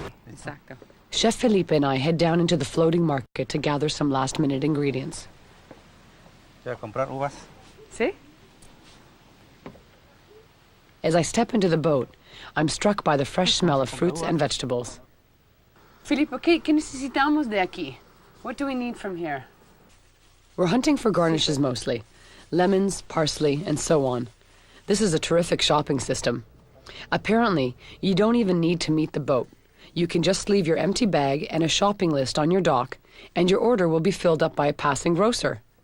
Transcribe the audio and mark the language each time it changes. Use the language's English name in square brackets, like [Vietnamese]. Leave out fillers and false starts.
[Spanish] Exacto. [English] Chef Felipe and I head down into the floating market to gather some last-minute ingredients. [Spanish] Comprar uvas. ¿Sí? [English] As I step into the boat, I'm struck by the fresh smell of fruits and vegetables. [Spanish] Felipe, ¿qué necesitamos de aquí? [English] What do we need from here? We're hunting for garnishes mostly. Lemons, parsley, and so on. This is a terrific shopping system. Apparently, you don't even need to meet the boat. You can just leave your empty bag and a shopping list on your dock, and your order will be filled up by a passing grocer.